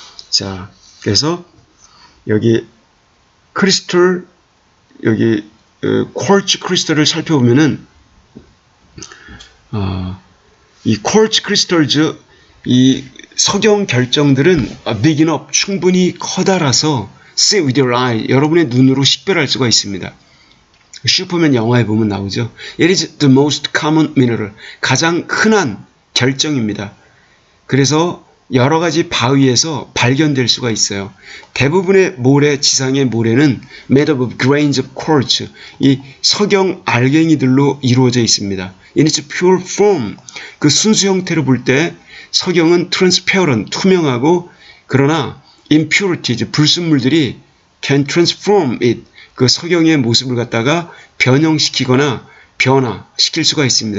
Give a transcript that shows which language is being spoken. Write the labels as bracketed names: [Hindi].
[Korean] 자, 그래서 여기 크리스털, 여기 쿼츠 크리스털을 살펴보면은 이 쿼츠 크리스털즈, 이 석영 결정들은 [English] big enough, [Korean] 충분히 커다라서 [English] see with your eye, [Korean] 여러분의 눈으로 식별할 수가 있습니다. 슈퍼맨 영화에 보면 나오죠. [English] It is the most common mineral, [Korean] 가장 흔한 결정입니다. 그래서 여러 가지 바위에서 발견될 수가 있어요. 대부분의 모래, 지상의 모래는 [English] made of grains of quartz, [Korean] 이 석영 알갱이들로 이루어져 있습니다. [English] In its pure form, [Korean] 그 순수 형태로 볼 때 석영은 transparent, 투명하고, 그러나 impurities, 불순물들이 [English] can transform it, [Korean] 그 석영의 모습을 갖다가 변형시키거나 변화시킬 수가 있습니다.